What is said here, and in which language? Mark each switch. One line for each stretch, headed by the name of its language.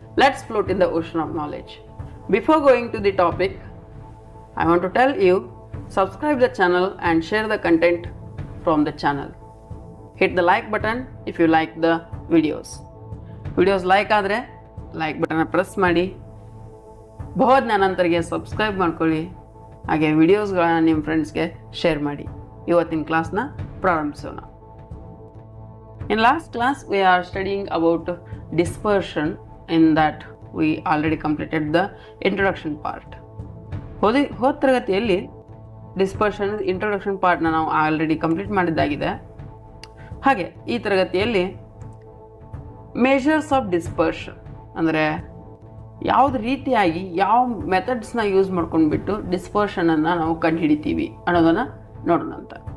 English: Let's float in the ocean of knowledge. Before going to the topic, I want to tell you, subscribe the channel and share the content from the channel. Hit the like button if you like the videos. Videos like ಆದರೆ like button press ಮಾಡಿ.
Kannada: ಭವ ಜ್ಞಾನಾಂತರಿಗೆ subscribe ಮಾಡ್ಕೊಳ್ಳಿ. ಹಾಗೆ ವಿಡಿಯೋಸ್ಗಳನ್ನ ನಿಮ್ಮ ಫ್ರೆಂಡ್ಸ್ಗೆ share ಮಾಡಿ. ಇವತ್ತಿನ ಕ್ಲಾಸ್ನ ಪ್ರಾರಂಭಿಸೋಣ.
English: In last class we are studying about dispersion. In that we already completed the introduction part.
Kannada: ಹೋದ ತರಗತಿಯಲ್ಲಿ ಡಿಸ್ಪರ್ಷನ್ ಇಂಟ್ರೊಡಕ್ಷನ್ ಪಾರ್ಟ್ನ ನಾವು ಆಲ್ರೆಡಿ ಕಂಪ್ಲೀಟ್ ಮಾಡಿದ್ದಾಗಿದೆ. ಹಾಗೆ ಈ ತರಗತಿಯಲ್ಲಿ ಮೆಷರ್ಸ್ ಆಫ್ ಡಿಸ್ಪರ್ಷನ್ ಅಂದರೆ ಯಾವ್ದು ರೀತಿಯಾಗಿ ಯಾವ ಮೆಥಡ್ಸ್ನ ಯೂಸ್ ಮಾಡ್ಕೊಂಡ್ಬಿಟ್ಟು ಡಿಸ್ಪರ್ಷನನ್ನು ನಾವು ಕಂಡುಹಿಡಿತೀವಿ ಅನ್ನೋದನ್ನು ನೋಡೋಣ ಅಂತ.